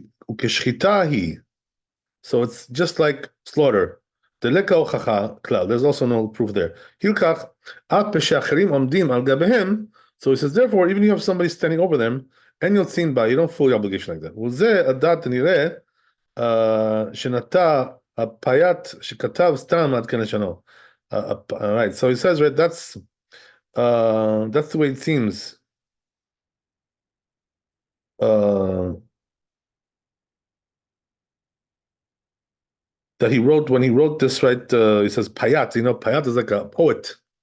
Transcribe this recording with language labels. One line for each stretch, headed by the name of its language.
Hebrew: וכשחיטה היא.
English: So it's just like slaughter.
Hebrew: דלקה הוכחה כלל.
English: There's also no proof there.
Hebrew: הילקח, אף בשאחרים עומדים על גביהם.
English: So he says, therefore, even if you have somebody standing over them,
Hebrew: אין יוצאים בה,
English: you don't fully obligation like that.
Hebrew: וזה הדעת נראה, שנטע הפייט שכתב סתם עד כנשנו.
English: Right, so he says, right, that's the way it seems. That he wrote, when he wrote this, right, he says payat, payat is like a poet.